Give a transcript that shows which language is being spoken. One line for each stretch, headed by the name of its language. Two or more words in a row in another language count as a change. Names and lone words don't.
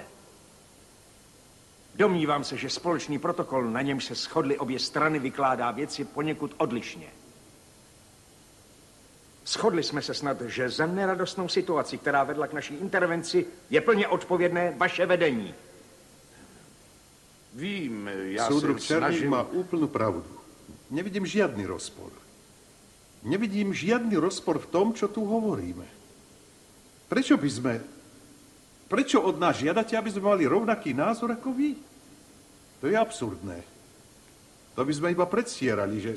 Czech: Domnívám se, že společný protokol, na němž se shodly obě strany, vykládá věci poněkud odlišně. Shodli jsme se snad, že za neradostnou situaci, která vedla k naší intervenci, je plně odpovědné vaše vedení. Vím, já
Slovak: Súdruh
Czech: se
Slovak: Černík
Czech: snažím...
Slovak: má úplnú pravdu. Nevidím žiadny rozpor. Nevidím žiadny rozpor v tom, čo tu hovoríme. Prečo od nás žiadate, aby sme mali rovnaký názor ako vy? To je absurdné. To by sme iba predstierali, že...